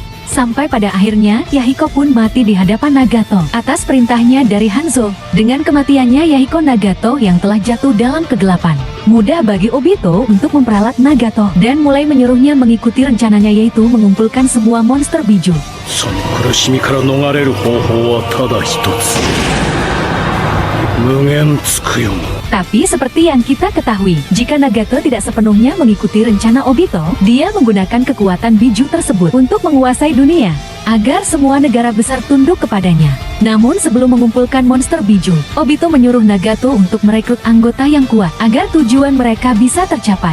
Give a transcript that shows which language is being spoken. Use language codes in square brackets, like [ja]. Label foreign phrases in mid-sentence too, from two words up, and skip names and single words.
[id] Sampai pada akhirnya, Yahiko pun mati di hadapan Nagato atas perintahnya dari Hanzo. Dengan kematiannya Yahiko, Nagato yang telah jatuh dalam kegelapan, mudah bagi Obito untuk memperalat Nagato dan mulai menyuruhnya mengikuti rencananya, yaitu mengumpulkan semua monster biju. [ja] その苦しみから逃れる方法はただ一つ。無限つくよ。 [id] Tapi seperti yang kita ketahui, jika Nagato tidak sepenuhnya mengikuti rencana Obito, dia menggunakan kekuatan biju tersebut untuk menguasai dunia, agar semua negara besar tunduk kepadanya. Namun sebelum mengumpulkan monster biju, Obito menyuruh Nagato untuk merekrut anggota yang kuat, agar tujuan mereka bisa tercapai.